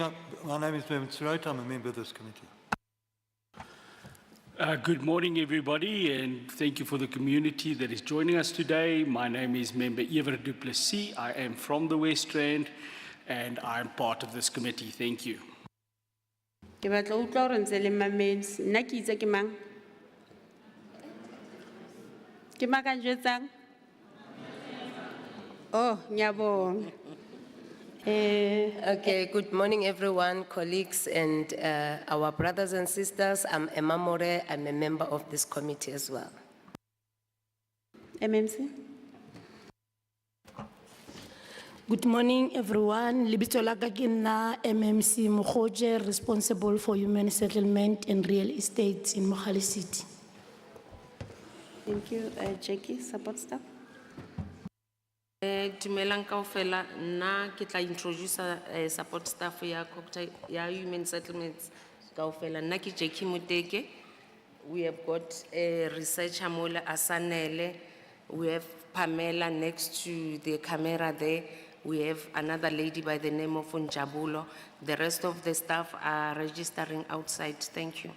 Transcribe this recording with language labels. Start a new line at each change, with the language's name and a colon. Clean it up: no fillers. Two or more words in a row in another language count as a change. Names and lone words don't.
English: My name is Member Shirota. I'm a member of this committee. Good morning, everybody, and thank you for the community that is joining us today. My name is Member Ever du Plessis. I am from the West Rand, and I'm part of this committee. Thank you.
Southern Sotho: Ke batla ho utlwa hore ntse le mametse. Nna ke itse ke mang? Ke mang ka njwetsang? Oh, nyabong.
English: Okay, good morning everyone, colleagues and our brothers and sisters. I'm Emma More, I'm a member of this committee as well. MMC? Good morning, everyone.
Southern Sotho: Lebitso la ka ke nna MMC Mokhoje,
English: responsible for human settlement and real estate in Mogale City. Thank you. Jackie, support staff?
Southern Sotho: Dumelang kaofela, nna ke tla
English: introduce support staff
Southern Sotho: ya
English: human settlements
Southern Sotho: kaofela. Nna ke Jackie Muteke.
English: We have got a researcher Mola Asanele. We have Pamela next to the camera there. We have another lady by the name of Unjabulo. The rest of the staff are registering outside. Thank you.